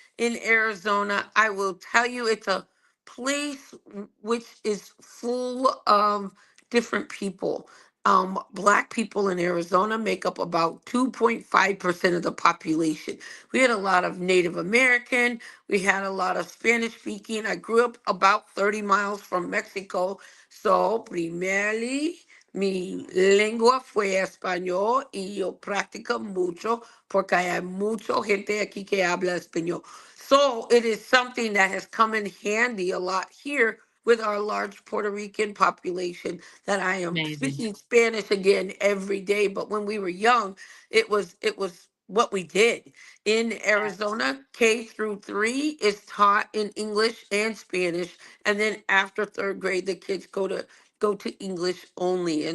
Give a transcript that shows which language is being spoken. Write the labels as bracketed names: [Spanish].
[English] In Arizona, I will tell you, it's a place which is full of different people. Black people in Arizona make up about 2.5% of the population. We had a lot of Native American, we had a lot of Spanish speaking. I grew up about 30 miles from Mexico. So, primarily, [Spanish] mi lengua fue español y yo practico mucho porque hay mucha gente aquí que habla español. [English] So, it is something that has come in handy a lot here with our large Puerto Rican population that I am Amazing. speaking Spanish again every day. But when we were young, it was what we did. In Yes. Arizona, K through 3 is taught in English and Spanish, and then after third grade, the kids go to English only.